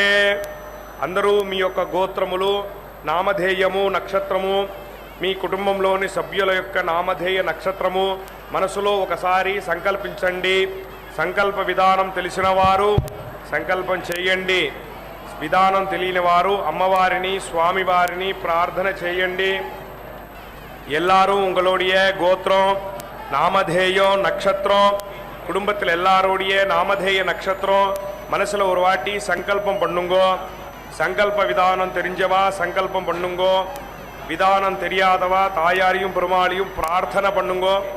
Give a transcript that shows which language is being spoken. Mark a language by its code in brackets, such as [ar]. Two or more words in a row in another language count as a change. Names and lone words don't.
[te] అందరూ మీ యొక్క గోత్రములు, నామధేయము, నక్షత్రము, మీ కుటుంబంలోని సభ్యుల యొక్క నామధేయ నక్షత్రము మనసులో ఒకసారి సంకల్పించండి. సంకల్ప విధానం తెలిసిన వారు సంకల్పం చేయండి. విధానం తెలియని వారు అమ్మవారిని, స్వామివారిని ప్రార్థన చేయండి. [ta] எல்லாரும் உங்களுடைய கோத்திரம், நாமதேயம், நட்சத்திரம், குடும்பத்தில் எல்லாருடைய நாமதேய நட்சத்திரம் மனசில் ஒரு வாட்டி சங்கல்பம் பண்ணுங்கோ. சங்கல்ப விதானம் தெரிஞ்சவா சங்கல்பம் பண்ணுங்கோ. விதானம் தெரியாதவா தாயாரையும் பெருமாளையும் பிரார்த்தனை பண்ணுங்கோ.